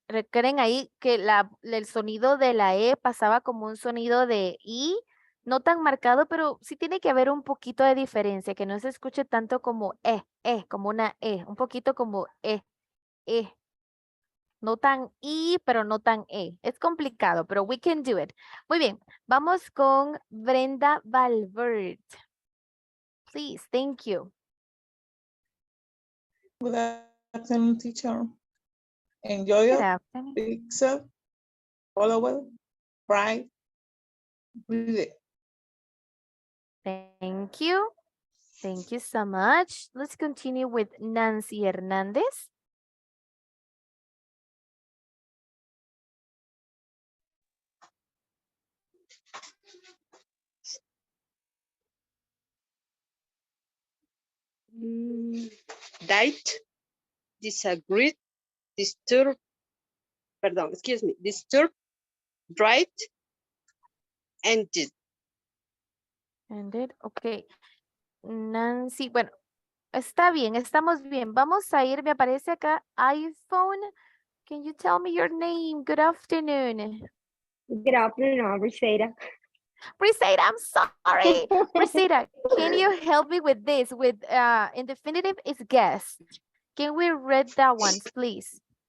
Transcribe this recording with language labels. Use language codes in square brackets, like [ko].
[es] Recuerden ahí que el sonido de la E pasaba como un sonido de I, no tan marcado, pero sí tiene que haber un poquito de diferencia, que no se escuche tanto como como una E, un poquito como E. No tan I, pero no tan E. Es complicado, pero [en] we can do it. [es] Muy bien, vamos con Brenda Valverde. [en] Please, thank you. Good afternoon, teacher. Enjoy Good it, afternoon. accept, follow, write, read it. Thank you. Thank you so much. Let's continue with Nancy Hernandez. Died, disagreed, disturb, disturb, right, ended. Ended, ok. [es] Nancy, bueno, está bien, estamos bien. Vamos a ir, me aparece acá iPhone. [en] Can you tell me your name? Good afternoon. Good afternoon, Briseida. Briseida, I'm sorry. Briseida, can you help me with this? With indefinitive is guest. Can we read that one, please?